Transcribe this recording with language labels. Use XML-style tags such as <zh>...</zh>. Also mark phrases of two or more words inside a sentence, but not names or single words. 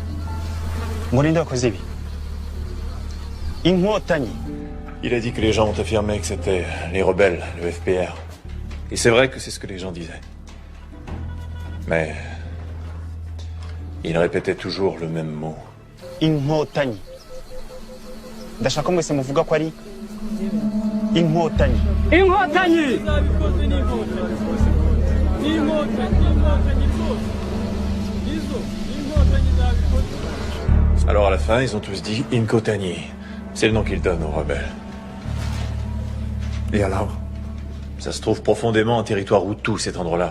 <fr>Morindo Kozevi. Inho Tani. Il a dit que les gens ont affirmé que c'était les rebelles, le FPR. Et c'est vrai que c'est ce que les gens disaient. Mais il répétait toujours le même mot.</fr> <rw>inkotanyi ndashaka mwese muvuga ko ari inkotanyi. inkotanyi.</rw> <fr>Alors à la fin, ils ont tous dit Inkotani. C'est le nom qu'ils donnent aux rebelles. Et alors? Ça se trouve profondément en territoire Hutu, cet endroit-là.</fr>